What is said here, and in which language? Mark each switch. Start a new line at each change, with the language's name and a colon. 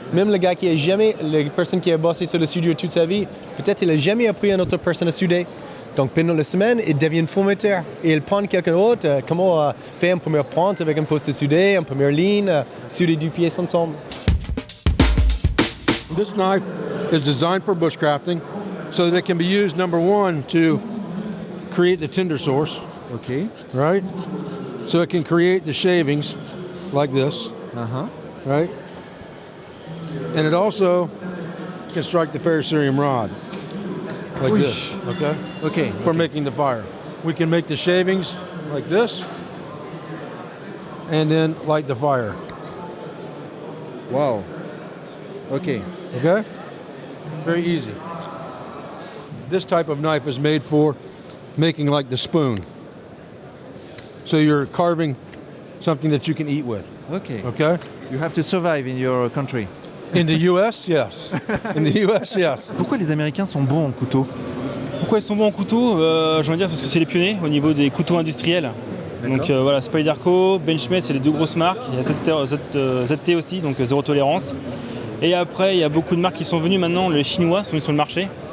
French: Même le gars la personne qui a bossé sur le studio toute sa vie, peut-être il n'a jamais appris à une autre personne à souder. Donc pendant la semaine, il devient formateur. Et il prend quelqu'un d'autre, comment faire une première pointe avec un poste de souder, une première ligne, souder deux pièces ensemble.
English: This knife is designed for bushcrafting so that it can be used, number one, to create the tinder source. Okay. Right? So it can create the shavings like this. Uh-huh. Right? And it also can strike the ferrocerium rod like this. Okay? Okay. For making the fire. We can make the shavings like this and then light the fire. Wow. Okay. Okay? Very easy. This type of knife is made for making like the spoon. So you're carving something that you can eat with. Okay. Okay? You have to survive in your country. In the US, yes. In the US, yes.
French: Pourquoi les Américains sont bons en couteau ? Pourquoi ils sont bons en couteau ? J'ai envie de dire parce que c'est les pionniers au niveau des couteaux industriels. Donc voilà, Spyderco, Benchmade, c'est les deux grosses marques. Il y a ZT aussi, donc zéro tolérance. Et après, il y a beaucoup de marques qui sont venues maintenant. Les Chinois sont venus sur le marché.